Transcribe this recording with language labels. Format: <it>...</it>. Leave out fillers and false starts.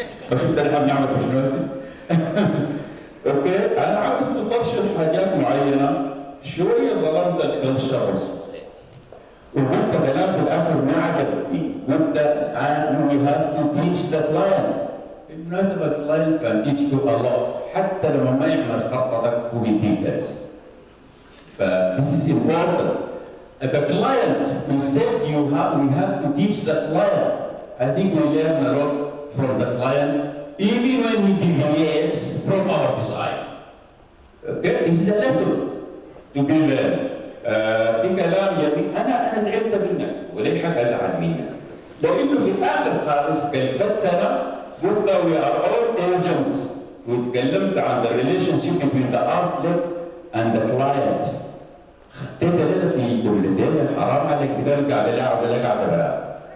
<ar>فشفت نحن بنعمل في شنو هسه؟ اوكي، انا عاوز تطشر حاجات معينه شويه ظلمت الكلتشر والسوسايتي. وقلت كلام في الاخر ما عجبني، قلت</ar> <en>we have to teach the client.</en> <ar>بالمناسبه الكلاينت كان</ar> <en>teach you a lot،</en> <ar>حتى لما ما يعمل خطتك هو بيديك درس.</ar> <en>ف this is important. The client, we said we have to teach the client. I think we learn a lot from the client, even when he deviates from our design. Okay, this is a lesson to be learned.</en> <ar>في كلام جميل، انا زعلت منك وليه حق ازعل منك؟ لانه في الاخر خالص كلفتنا قلت</ar> <en>we are all agents،</en> <ar>وتكلمت عن</ar> <en>the relationship between the outlet and the client.</en> <ar>خطيت لنا في دولتين، حرام عليك كده قاعد العب ولا قاعد العب.</ar>